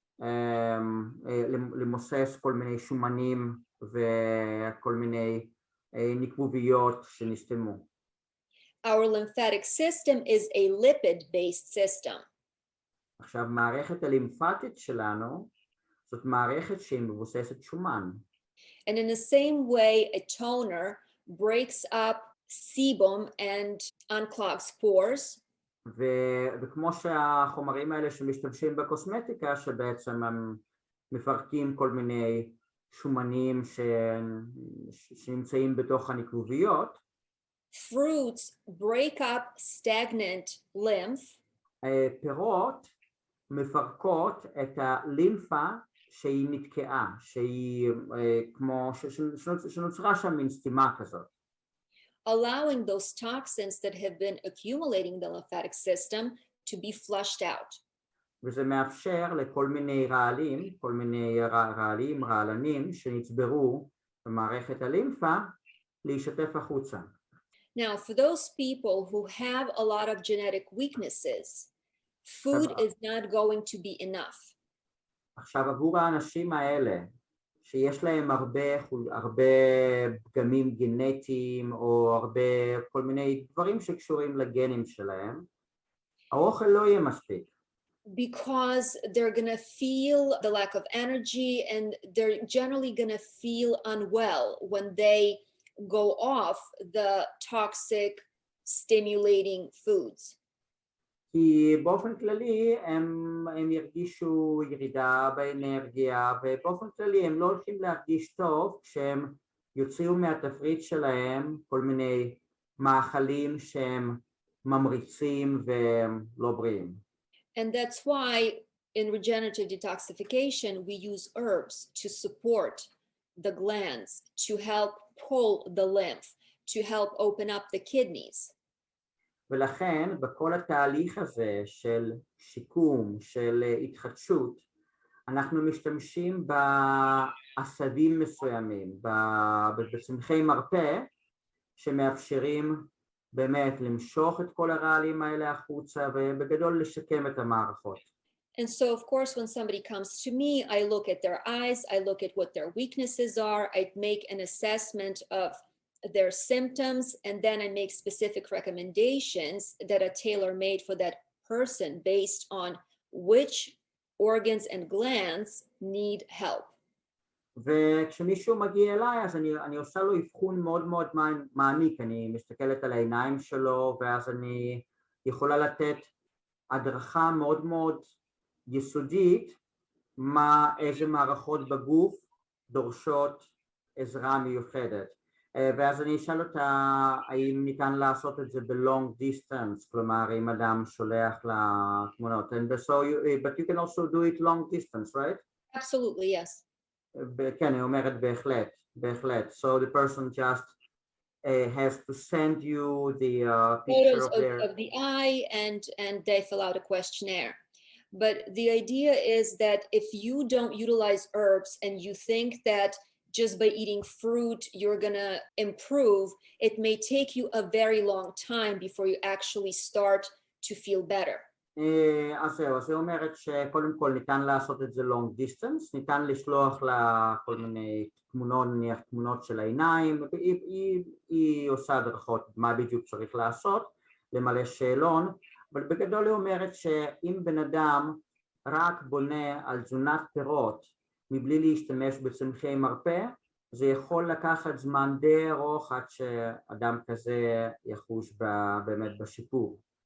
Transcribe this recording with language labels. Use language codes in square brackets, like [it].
[he] למוסס כל מיני שומנים וכל מיני נקבוביות שנסתמו. [en] Our lymphatic system is a lipid-based system. [he] עכשיו, מערכת הלימפטית שלנו זאת מערכת שהיא מבוססת שומן. [en] And in the same way, a toner breaks up sebum and unclogs pores. [he] וכמו שהחומרים האלה שמשתמשים בקוסמטיקה, שבעצם הם מפרקים כל מיני שומנים שנמצאים בתוך הנקבוביות. [en] Fruits break up stagnant lymph. [he] פירות מפרקות את הלימפה שהיא נתקעה, שהיא כמו שנוצרה שם מין סתימה כזאת. [en] Allowing those toxins that have been accumulating in the lymphatic system to be flushed out. [he] וזה מאפשר לכל מיני רעלנים שנצברו במערכת הלימפה להישטף החוצה. [en] Now, for those people who have a lot of genetic weaknesses, food is not going to be enough. [he] עכשיו עבור האנשים האלה שיש להם הרבה פגמים גנטיים או הרבה כל מיני דברים שקשורים לגנים שלהם, האוכל לא יהיה מספיק. [en] Because they're going to feel the lack of energy and they're generally going to feel unwell when they go off the toxic stimulating foods. [he] כי באופן כללי הם ירגישו ירידה באנרגיה, ובאופן כללי הם לא הולכים להרגיש טוב כשהם יוציאו מהתפריט שלהם כל מיני מאכלים שהם ממריצים ולא בריאים. [en] And that's why in regenerative detoxification, we use herbs to support the glands, to help pull the lymph, to help open up the kidneys. [he] ולכן בכל התהליך הזה של שיקום, של התחדשות, אנחנו משתמשים בעשבים מסוימים, בצמחי מרפא, שמאפשרים באמת למשוך את כל הרעלים האלה החוצה, ובגדול לשקם את המערכות. [en] And so, of course, when somebody comes to me, I look at their eyes, I look at what their weaknesses are, I make an assessment of their symptoms, and then I make specific recommendations that are tailor-made for that person based on which organs and glands need help. [he] וכשמישהו מגיע אליי, אז אני עושה לו אבחון מאוד מאוד מעמיק, אני מסתכלת על העיניים שלו, ואז אני יכולה לתת הדרכה מאוד מאוד יסודית, איזה מערכות בגוף דורשות עזרה מיוחדת. ואז אני אשאל אותה האם ניתן לעשות את זה ב- long distance, כלומר אם אדם שולח לתמונות. [en] But you can also do it long distance, right? Absolutely, yes. [he] כן, אני אומרת בהחלט. [en] So the person just has to send you the picture of the eye and they fill out a questionnaire. But the idea is that if you don't utilize herbs and you think that just by eating fruit you're gonna improve, it may take you a very long time before you actually start to feel better. [he] אז זהו, אז היא אומרת שקודם כל ניתן לעשות את זה long distance, ניתן לשלוח לה כל מיני תמונות, נניח תמונות של העיניים, היא עושה הדרכות מה בדיוק צריך לעשות, למלא שאלון, אבל בגדול היא אומרת שאם בן אדם רק בונה על תזונת פירות מבלי להשתמש בצמחי מרפא, זה יכול לקחת זמן די ארוך עד שאדם כזה יחוש באמת בשיפור.